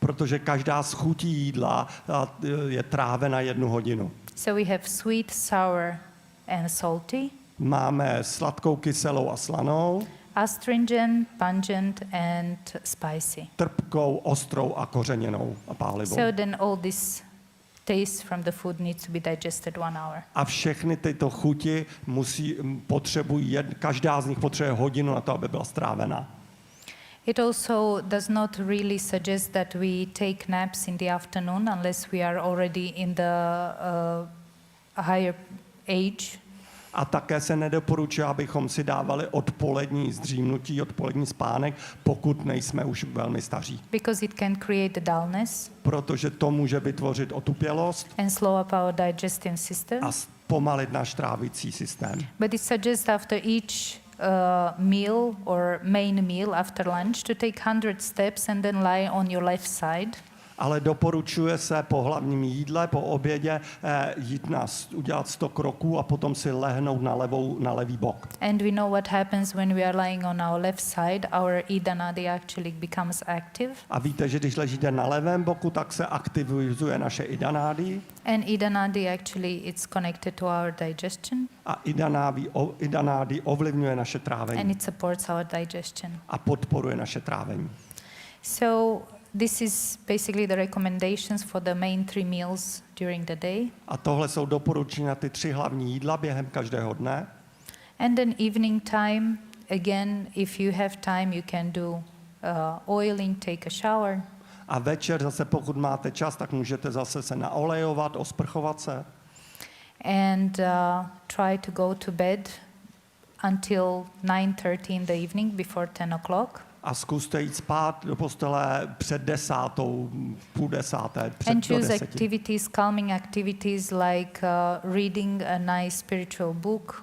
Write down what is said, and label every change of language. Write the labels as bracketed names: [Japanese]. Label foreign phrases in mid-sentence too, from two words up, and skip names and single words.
[Czech] protože každá z chutí jídla je trávena 1 hodinu. [English] So we have sweet, sour, and salty, [Czech] Máme sladkou, kyselou a slanou, [English] astringent, pungent, and spicy. [Czech] trpkou, ostrou a kořeněnou a pálivou. [English] So then all this taste from the food needs to be digested 1 hour. [Czech] A všechny tyto chuti potřebují, každá z nich potřebuje hodinu na to, aby byla strávena. [English] It also does not really suggest that we take naps in the afternoon unless we are already in the higher age. [Czech] A také se nedoporučuje, abychom si dávali odpolední zdřímnutí, odpolední spánek, pokud nejsme už velmi staří. [English] Because it can create dullness [Czech] Protože to může vytvořit otupělost [English] and slow up our digestive system. [Czech] a zpomalit náš trávicí systém. [English] But it suggests after each meal or main meal after lunch to take 100 steps and then lie on your left side. [Czech] Ale doporučuje se po hlavním jídle, po obědě udělat 100 kroků a potom si lehnout na levý bok. [English] And we know what happens when we are lying on our left side. Our Ida Nadi actually becomes active. [Czech] A víte, že když ležíte na levém boku, tak se aktivizuje naše Ida Nadi. [English] And Ida Nadi actually it's connected to our digestion. [Czech] A Ida Nadi ovlivňuje naše [English] And [Czech] trávení [English] it supports our digestion. [Czech] a podporuje naše trávení. [English] So this is basically the recommendations for the main 3 meals during the day. [Czech] A tohle jsou doporučení na ty 3 hlavní jídla během každého dne. [English] And then evening time, again, if you have time, you can do oiling, take a shower. [Czech] A večer zase, pokud máte čas, tak můžete zase se naolejovat, osprchovat se. [English] And try to go to bed until 9:30 in the evening, before 10 o'clock. [Czech] A zkuste jít spát do postele před 10:00, 9:30, před [English] And [Czech] do [English] choose [Czech] 10. [English] activities, calming activities like reading a nice spiritual book.